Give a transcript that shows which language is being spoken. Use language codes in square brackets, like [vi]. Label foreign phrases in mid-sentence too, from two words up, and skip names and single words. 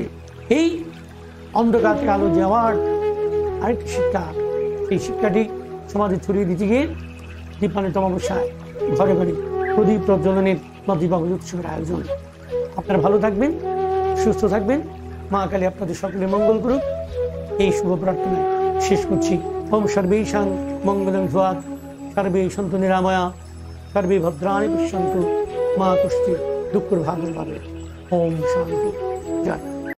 [bn] এই অন্ধকারকে আলো যাওয়ার আরেকটি শিক্ষা, এই শিক্ষাটি সমাজে ছড়িয়ে দিতে গিয়ে দীপান্বিত অমাবস্যায় ঘরে ঘরে প্রদীপ প্রজ্বলনের বা দীপাবলি উৎসবের আয়োজন। আপনারা ভালো থাকবেন, সুস্থ থাকবেন, মা কালী আপনাদের সকলে মঙ্গল করুক, এই শুভ প্রার্থনা শেষ করছি। [sa] ওম সর্বেষাং মঙ্গলং ভূয়াৎ, সর্বে সন্তু নিরাময়া, সর্বে ভদ্রাণি পশ্যন্তু, মা কষ্টি দুঃখর ভাগের ভাবে। ওম শান্তি। জয়।